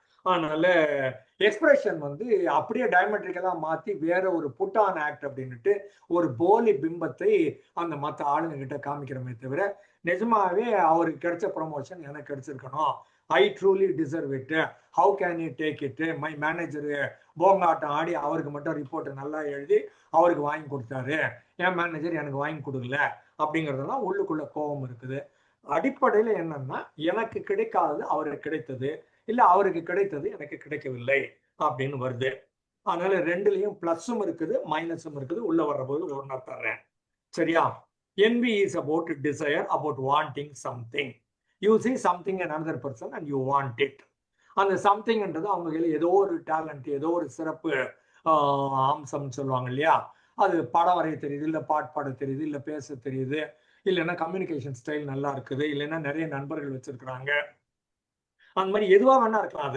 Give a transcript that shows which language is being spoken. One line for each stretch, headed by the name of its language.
Tamil: அதனால எக்ஸ்பிரஷன் வந்து அப்படியே டயமெட்ரிக்கலா மாத்தி வேற ஒரு புட் ஆன் ஆக்ட் அப்படின்னுட்டு ஒரு போலி பிம்பத்தை அந்த மற்ற ஆளுங்க கிட்ட காமிக்கிறோமே தவிர நிஜமாவே அவருக்கு கிடைச்ச ப்ரொமோஷன் எனக்கு கிடைச்சிருக்கணும்,
English: I truly deserve it, how can you take it,
Tamil: my manager போங்காட்டம் ஆடி அவருக்கு மட்டும் ரிப்போர்ட் நல்லா எழுதி அவருக்கு வாங்கி கொடுத்தாரு, என் மேனேஜர் எனக்கு வாங்கி கொடுக்கல அப்படிங்கிறதெல்லாம் உள்ளுக்குள்ள கோபம் இருக்குது. அடிப்படையில என்னன்னா எனக்கு கிடைக்காதது அவருக்கு கிடைத்தது, இல்ல அவருக்கு கிடைத்தது எனக்கு கிடைக்கவில்லை அப்படின்னு வருது. அதனால ரெண்டுலயும் பிளஸும் இருக்குது மைனஸும் இருக்குது. உள்ள வர்றபோது ஒன்னா தர்றேன். சரியா?
English: envy is about desire, about wanting something. You see something in another person and you want it.
Tamil: அந்த சம்திங்ன்றது அவங்க கையில் ஏதோ ஒரு டேலண்ட், ஏதோ ஒரு சிறப்பு அம்சம் சொல்லுவாங்க இல்லையா, அது படம் வரைய தெரியுது, இல்லை பாட்டு பாட தெரியுது, இல்லை பேச தெரியுது, இல்லைன்னா கம்யூனிகேஷன் ஸ்டைல் நல்லா இருக்குது, இல்லைன்னா நிறைய நண்பர்கள் வச்சிருக்கிறாங்க, அந்த மாதிரி எதுவா வேணா இருக்கலாம்.